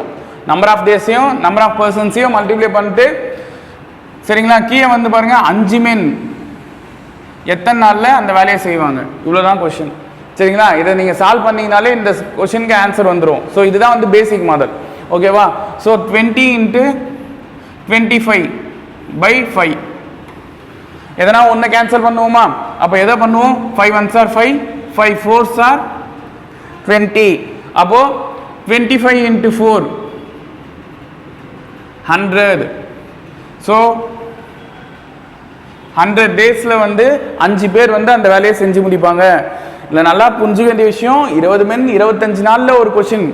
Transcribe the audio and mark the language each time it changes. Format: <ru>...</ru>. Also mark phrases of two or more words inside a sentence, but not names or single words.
<en>number of</en> <ta>டேஸையும்</ta> <en>number of</en> <ta>பர்சன்ஸையும் மல்டிப்ளை பண்ணிட்டு, சரிங்களா, கீழே வந்து பாருங்கள் 5 men எத்தனை நாளில் அந்த வேலையை செய்வாங்க. இவ்வளோதான் கொஸ்டின். சரிங்களா? இதை நீங்கள் சால்வ் பண்ணிங்கனாலே இந்த கொஸ்டினுக்கு ஆன்சர் வந்துடும். ஸோ இதுதான் வந்து</ta> <en>basic model.</en> <ta>ஓகேவா? ஸோ 20 × 25/5. எதனா ஒன்று கேன்சல் பண்ணுவோமா? அப்போ எதை பண்ணுவோம்?</ta> <en>5 1s are 5, 5 4s are 20.</en> <ta>அப்போது 25 × 4 100. ஸோ 100 டேஸில் வந்து 5 பேர் வந்து அந்த வேலையை செஞ்சு முடிப்பாங்க. இல்லை, நல்லா புரிஞ்சுக்க வேண்டிய விஷயம், 20 men 25 நாளில் ஒரு கொஷின்.</ta>